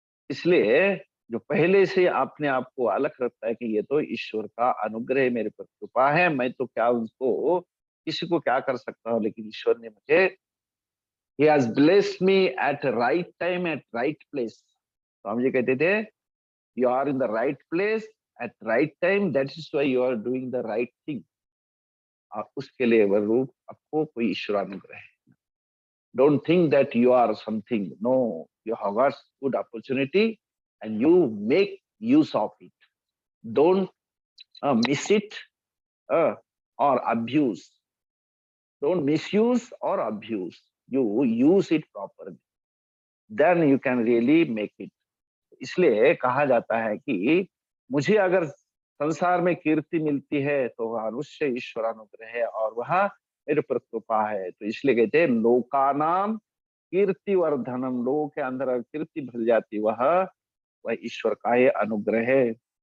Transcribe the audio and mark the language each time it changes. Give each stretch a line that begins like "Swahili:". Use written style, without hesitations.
Hindi: इसलिए जो पहले से अपने आप को अलग रखता है कि ये तो ईश्वर का अनुग्रह है, मेरे पर कृपा है, मैं तो क्या उनको किसी को क्या कर सकता हूँ, लेकिन ईश्वर ने मुझे,
English: he has blessed me at right time at right place।
Hindi: तो हम ये कहते थे,
English: you are in the right place at right time, that is why you are doing the right thing।
Hindi: और उसके लिए वह रूप आपको कोई ईश्वर अनुग्रह है।
English: Don't think that you are something, no, you have got good opportunity and you make use of it। Don't miss it or abuse, don't misuse or abuse, you use it properly, then you can really make it।
Hindi: इसलिए कहा जाता है कि मुझे अगर संसार में कीर्ति मिलती है तो वह अवश्य ईश्वर अनुग्रह है और वह मेरे पर कृपा है। तो इसलिए कहते हैं लोकानाम कीर्ति वर्धनम, लोगों के अंदर अगर कीर्ति भर जाती वह ईश्वर का ये अनुग्रह है।